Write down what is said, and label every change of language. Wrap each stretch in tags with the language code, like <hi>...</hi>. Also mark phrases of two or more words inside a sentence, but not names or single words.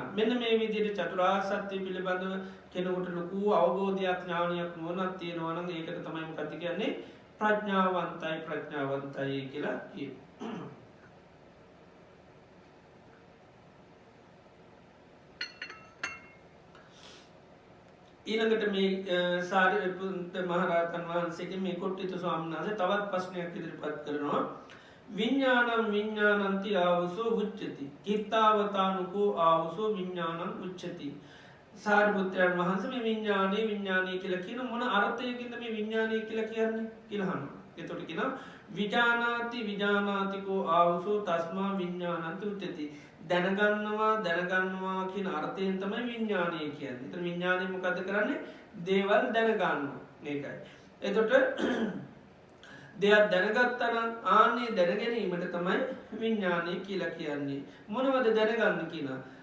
<si>මෙන්න මේ විදිහට චතුරාර්ය සත්‍ය පිළිබඳව කෙනෙකුට ලොකු අවබෝධයක් ඥානයක් නුවණක් තියෙනවා නම් ඒකට තමයි මොකක්ද කියන්නේ ප්‍රඥාවන්තයි කියලා කියනවා. ඊළඟට මේ සාරිපුත්ත මහරහතන් වහන්සේගේ මේ කොට්ටිත ස්වාමීන් වහන්සේ තවත් ප්‍රශ්නයක් ඉදිරිපත් කරනවා.</si> <pi>විඤ්ඤාණං විඤ්ඤාණන්ති ආවසෝ උච්චති. කිත්තාවතානුකෝ ආවසෝ විඤ්ඤාණං උච්චති.</pi> <si>සාරිපුත්‍රයන් වහන්සේ මේ විඤ්ඤාණය කියලා කියන මොන අර්ථයකින්ද මේ විඤ්ඤාණය කියලා කියන්නේ කියලා අහනවා. එතකොට කියනවා</si> <pi>විජානාතිකෝ ආවසෝ තස්මා විඤ්ඤාණන්ති උච්චති.</pi> <si>දැනගන්නවා කියන අර්ථයෙන් තමයි විඤ්ඤාණය කියන්නේ. ඒතර විඤ්ඤාණය මොකද කරන්නේ? දේවල් දැනගන්නවා. මේකයි. එතකොට දෙයක් දැනගත්තා නම් ආන්නේ දැනගැනීමට තමයි විඤ්ඤාණය කියලා කියන්නේ. මොනවද දැනගන්න කියනවා?</si>